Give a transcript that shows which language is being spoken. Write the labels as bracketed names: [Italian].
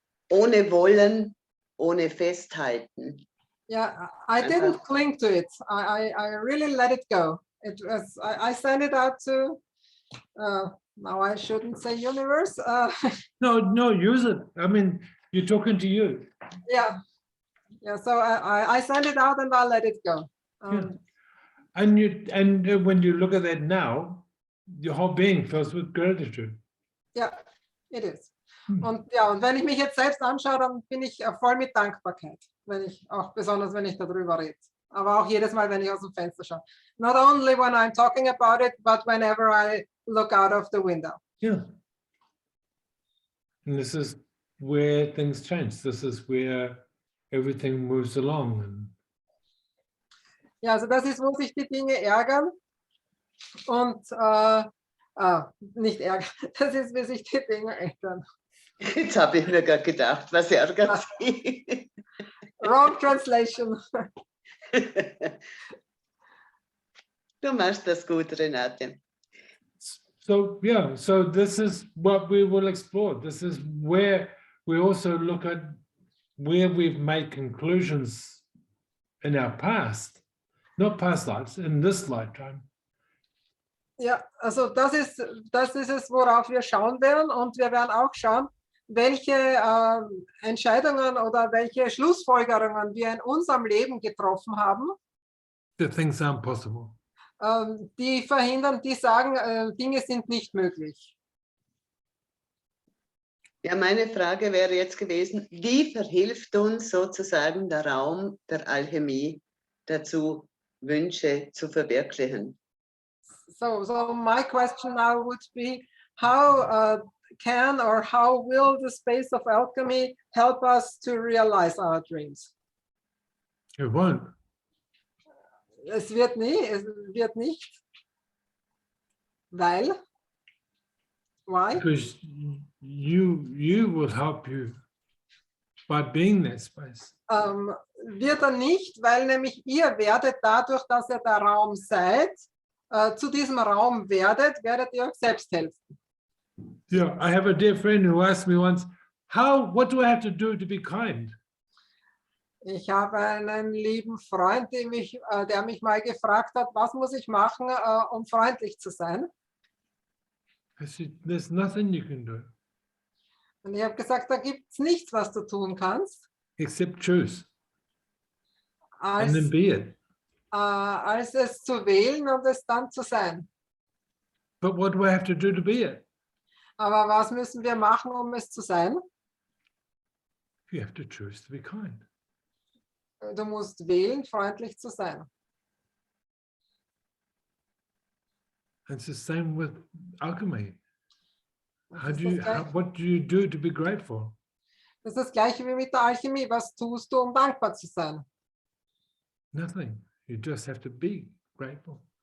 [German] Ohne Wollen, ohne Festhalten. [English] Yeah, I didn't cling to it. I really let it go. It was I sent it out to now I shouldn't say universe. No, use it. I mean, you're talking to you. Yeah. So I sent it out and I let it go. Yeah. And when you look at that now, your whole being fills with gratitude. Yeah, it is. [German] Und wenn ich mich jetzt selbst anschaue, dann bin ich voll mit Dankbarkeit, besonders wenn ich darüber rede. Aber auch jedes Mal, wenn ich aus dem Fenster schaue. [English] Not only when I'm talking about it, but whenever I look out of the window. Yeah. And this is where things change. This is where everything moves along. And [German] Ja, also das ist, wo sich die Dinge ärgern und nicht ärgern, das ist, wie sich die Dinge ändern. Jetzt habe ich mir gerade gedacht, was ärgert Sie? [English] Wrong translation. [German] Du machst das gut, Renate. [English] so, yeah, so this is what we will explore. This is where we also look at where we've made conclusions in our past, not past lives, in this lifetime. [German] Ja, also das ist es, worauf wir schauen werden, und wir werden auch schauen, welche Entscheidungen oder welche Schlussfolgerungen wir in unserem Leben getroffen haben, [English] That things aren't possible. [German] die verhindern, die sagen, Dinge sind nicht möglich. Ja, meine Frage wäre jetzt gewesen, wie verhilft uns sozusagen der Raum der Alchemie dazu, Wünsche zu verwirklichen? [English] So my question now would be, how can or how will the space of alchemy help us to realize our dreams? It won't. [German] Es wird nicht, weil, [English] why? Because you will help you by being that space. [German] Wird er nicht, weil nämlich ihr werdet dadurch, dass ihr der Raum seid, zu diesem Raum werdet ihr euch selbst helfen. [English] Yeah, I have a dear friend who asked me once, what do I have to do to be kind? [German] Ich habe einen lieben Freund, der mich mal gefragt hat, was muss ich machen, um freundlich zu sein? [English] I said, there's nothing you can do [German] Und ich habe gesagt, da gibt es nichts, was du tun kannst, [English] except choose and [German] als, [English] then be it. [German] als es zu wählen und es dann zu sein. [English] But what do I have to do to be it? [German] Aber was müssen wir machen, um es zu sein? [English] You have to choose to be kind. [German] Du musst wählen, freundlich zu sein. [English] And it's the same with alchemy. [German] Das ist [English] What do you do to be grateful? [German] das ist das Gleiche wie mit der Alchemie. Was tust du, um dankbar zu sein? [English] Nothing. You just have to be grateful.